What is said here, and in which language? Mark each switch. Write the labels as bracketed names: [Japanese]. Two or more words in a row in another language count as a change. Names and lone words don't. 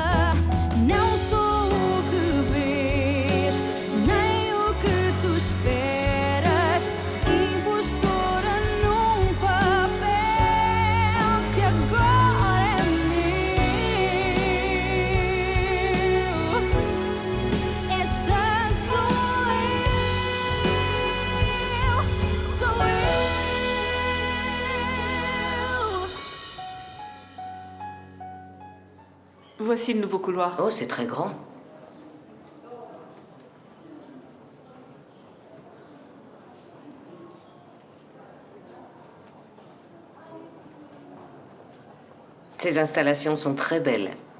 [Portuguese] Não sou o que vês, nem o que tu esperas, impostora num papel que agora é meu. Esta sou eu, sou eu. [French] Voici le nouveau couloir. Oh, c'est très grand. Ces installations sont très belles.